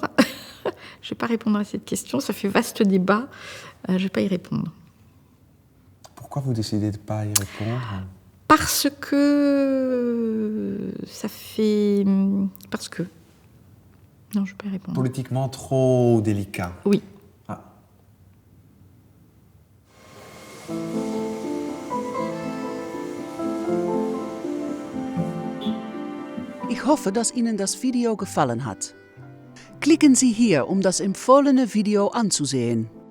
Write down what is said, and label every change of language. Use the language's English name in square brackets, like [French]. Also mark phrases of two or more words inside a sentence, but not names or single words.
[French] Je ne vais pas répondre à cette question. Ça fait vaste débat. Je ne vais pas y répondre. Pourquoi vous décidez de ne pas y répondre? Parce que ça fait... Parce que... Non, je ne vais pas y répondre. Politiquement trop délicat. Oui. Ah. [German] Ich hoffe, dass Ihnen das Video gefallen hat. Klicken Sie hier, um das empfohlene Video anzusehen.